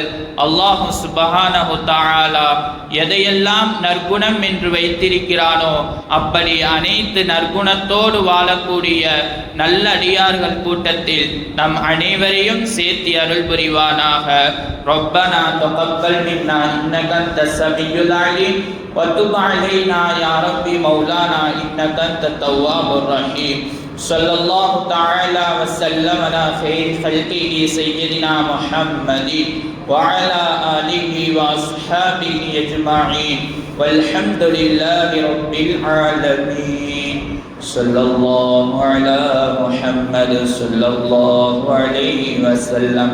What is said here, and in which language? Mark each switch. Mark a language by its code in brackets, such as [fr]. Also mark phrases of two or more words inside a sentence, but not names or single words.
[ar] الله سبحانه وتعالى [ta] எதையெல்லாம் நற்குணம் என்று வைத்திருக்கிறானோ அப்படி அனைத்து நற்குணத்தோடு வாழக்கூடிய நல்லடியார்கள் கூட்டத்தில் நம் அனைவரையும் சேர்த்து அருள் புரிவானாக. [ar] ربنا تقبل منا إنك أنت السميع العليم وتب علينا يا ربي مولانا إنك أنت التواب الرحيم. صلى الله تعالى وسلم على خير خلقه سيدنا محمد وعلى آله وأصحابه أجمعين والحمد لله رب العالمين. صلى الله على محمد صلى الله عليه وسلم.